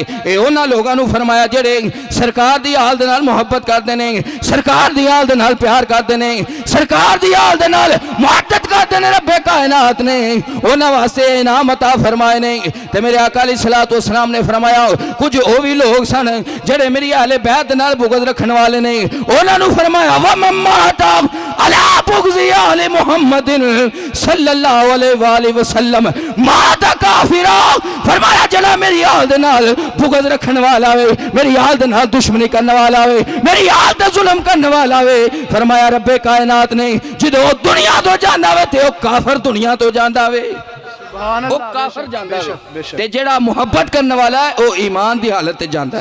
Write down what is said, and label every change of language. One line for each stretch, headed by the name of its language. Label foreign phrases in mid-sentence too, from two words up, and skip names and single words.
Punjabi: اے اونہاں لوکاں نوں فرمایا جیہڑے سرکار دی آل دے نال محبت کردے نے، سرکار دی آل دے نال پیار کردے نے، سرکار دی آل دے نال محبت کردے نے، ربِ کائنات نے اونہاں واسطے انعام عطا فرمائے نے. تے میرے آقا
Arabic: عليه الصلاة والسلام
Punjabi: نے فرمایا کجھ او بھی لوک سن جیہڑے میری اہلِ بیت نال بغض رکھن والے نے، اونہاں نوں فرمایا
Arabic: ومن مات على بغض آل محمد صلى الله عليه وسلم مات كافرا.
Punjabi: فرمایا جڑا میری آل دے نال بغض رکھنے والا وے، میری آل دے نال دشمنی کرنے والا وے، میری آل تے ظلم کرنے والا وے، فرمایا ربِ کائنات نے جدوں او دنیا توں جاندا وے تے او کافر دنیا توں جاندا وے، او کافر جاندا وے، تے جیہڑا محبت کرنے والا ہے او ایمان دی حالت تے جاندا ہے.